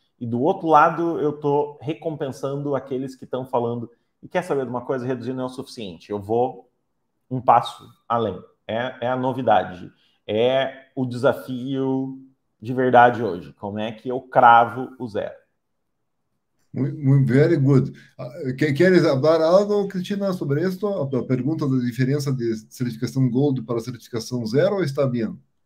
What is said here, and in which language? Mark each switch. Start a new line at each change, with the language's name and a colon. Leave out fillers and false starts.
Portuguese: E do outro lado eu estou recompensando aqueles que estão falando, e quer saber de uma coisa? Reduzir não é o suficiente. Eu vou um passo além. É a novidade. É o desafio de verdade hoje. Como é que eu cravo o zero? Muito
English: very good.
Spanish: ¿Quieres falar algo, Cristina, sobre esto?
Portuguese: A pergunta da diferença de certificação Gold para certificação Zero está bem?